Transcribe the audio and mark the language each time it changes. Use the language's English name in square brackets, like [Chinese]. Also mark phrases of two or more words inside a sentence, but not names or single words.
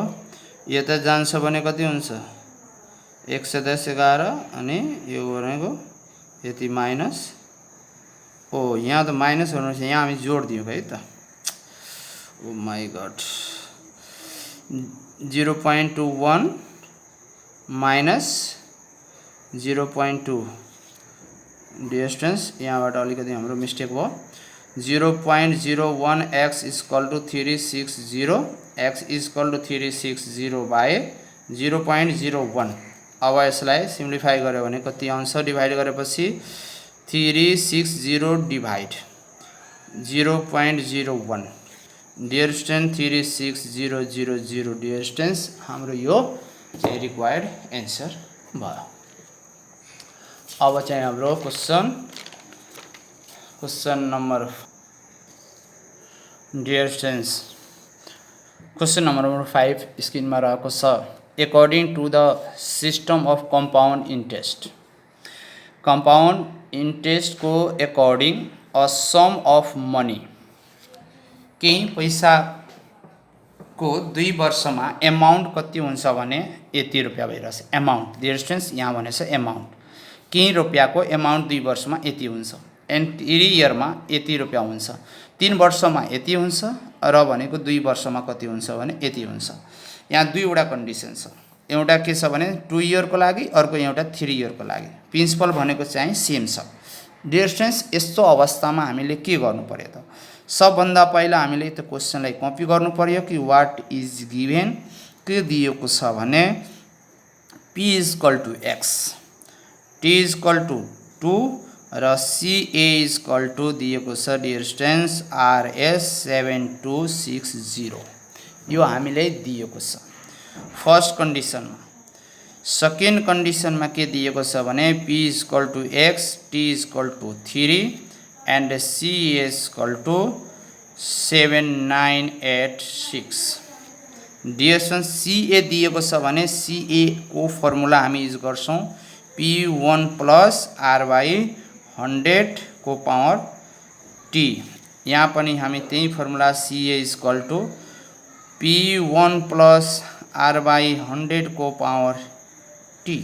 [Nepali] यो त जान्छ भने कति हुन्छ 110 11 अनि यो भनेको यति माइनस ओ यहाँ त माइनस हुनुहुन्छ, यहाँ हामी जोड दियौं है त। [English] oh my god 0.21 minus 0.2. dear students [Nepali] यहाँबाट अलिकति हाम्रो मिस्टेक भयो। [English] 0.01x equal to 360, x equal to 360 by 0.01. [Nepali] अब यसलाई सिम्प्लिफाई गर्यो भने कति आउँछ डिवाइड गरेपछि 360 डिवाइड 0.01। [English] dear student 36000. dear students [Nepali] हाम्रो यो चाहिँ [English] required answer [Nepali] भयो। अब चाहिँ हाम्रो [English] question number dear students question number 5 screen [Nepali] में रहेको छ। [English] according to the system of compound interest, compound interest को according a sum of money [Nepali] केही पैसा को 2 वर्ष में एमाउंट कति हुन्छ भने यति रुपैयाँ भइरहेछ। एमाउंट [English] dear students [Nepali] यहाँ भनेछ एमाउंट केही रुपैयाँ को एमाउंट 2 वर्ष में यति हुन्छ [English] and 3 year [Nepali] में यति रुपैयाँ हुन्छ, 3 वर्ष में यति हुन्छ र भनेको 2 वर्ष में कति हुन्छ भने यति हुन्छ। यहाँ दुईवटा कन्डिसन छ, एउटा के छ भने 2 इयर को लागि, अर्को एउटा 3 इयर को लागि। प्रिन्सिपल भनेको चाहिँ सेम छ। [English] dear students [Nepali] यस्तो अवस्थामा हामीले के गर्नु पर्यो त सबभन्दा पहिला हामीले त्यो क्वेशनलाई कपी गर्नु पर्यो कि [English] what is given [Nepali] के दिएको छ भने [English] p equal to x, t equal to 2 [Nepali] र [English] CA equal to [Nepali] दिएको छ [English] dear students RS 7260 [Nepali] यो हामीले दिएको छ [English] first condition [Nepali] में। [English] second condition [Nepali] में के दिएको छ भने [English] p equal to x, t equal to 3 and CA equal to 7986. dear students [Nepali] CA दिएको छ भने CA को फर्मुला हामी युज गर्छौं [English] P1 plus R by 100 [Nepali] को [English] power T. [Nepali] यहाँ पनि हामी त्यही फर्मुला [English] CA equal to P1 plus R by 100 [Nepali] को [English] power T.